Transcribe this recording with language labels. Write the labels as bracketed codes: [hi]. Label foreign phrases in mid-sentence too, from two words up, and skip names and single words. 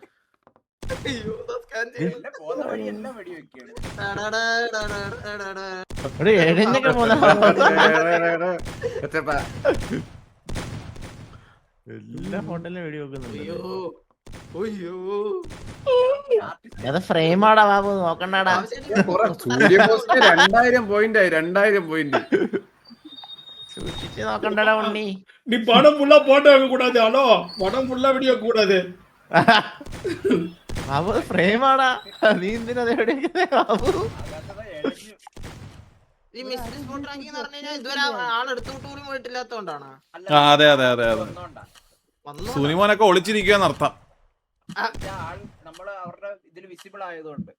[ml] എല്ലാ ഫോട്ടോയിലും വീഡിയോ വെക്കുന്നുണ്ട്. അത് ഫ്രെയിമാടാ ബാബു, നോക്കണ്ടാടാ. സൂര്യബോസിന് 2000 പോയിന്റ് ആയി. 2000 പോയിന്റ് സൂക്ഷിച്ച് നോക്കണ്ടടാ ഉണ്ണി. [ta] நீ படம் ஃபுல்லா போட்டோ வைக்க கூடாது. ஹலோ, படம் ஃபுல்லா வீடியோ கூடாது. [ml] ബാബു ഫ്രെയിമാടാ. നീ എന്തിനാ ബാബു? ഈ മിസ്റ്റർ സ്പോട്ട് റാങ്കിങ് എന്ന് പറഞ്ഞു കഴിഞ്ഞാൽ ഇതുവരെ ആളെടുത്തോട്ട് പോലും പോയിട്ടില്ലാത്തോണ്ടാണ്. അതെ സുനിമോനൊക്കെ ഒളിച്ചിരിക്കുകയെന്നർത്ഥം. നമ്മള് അവരുടെ ഇതിൽ വിസിബിൾ ആയതുകൊണ്ട്